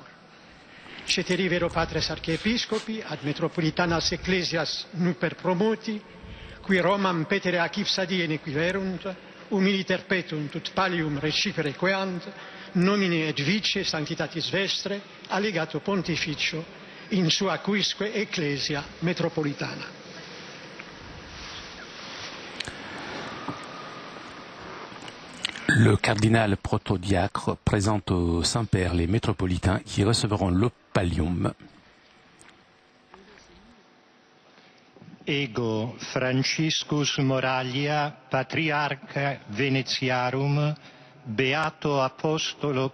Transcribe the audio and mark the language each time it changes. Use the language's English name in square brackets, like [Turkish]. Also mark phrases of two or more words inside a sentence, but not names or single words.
[Latin] Ceteri vero Patres Archiepiscopi, ad metropolitanas Ecclesias nuper promoti, qui Romam petere ac ipsa die nequiverunt, humiliter petunt ut pallium recipere queant, nomine et vice Sanctitatis Vestre, allegato pontificio, in sua quisque Ecclesia metropolitana. [French] Le cardinal protodiacre présente au Saint-Père les métropolitains qui recevront le pallium. [Latin] Ego Franciscus Moraglia, Patriarca Veneziarum, Beato Apostolo